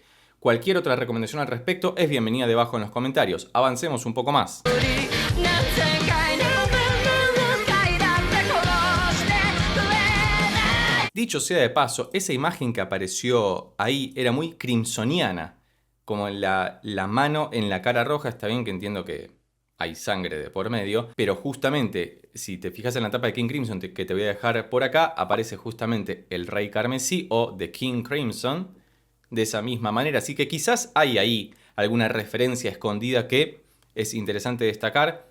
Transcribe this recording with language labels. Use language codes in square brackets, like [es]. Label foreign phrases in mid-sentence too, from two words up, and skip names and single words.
[es] Cualquier otra recomendación al respecto es bienvenida debajo en los comentarios. Avancemos un poco más. [ja] 何千回何万回だって殺してくれない [es] Dicho sea de paso, esa imagen que apareció ahí era muy crimsoniana, como la mano en la cara roja. Está bien que entiendo que hay sangre de por medio, pero justamente si te fijas en la tapa de King Crimson que te voy a dejar por acá, aparece justamente el Rey Carmesí o The King Crimson de esa misma manera, así que quizás hay ahí alguna referencia escondida que es interesante destacar.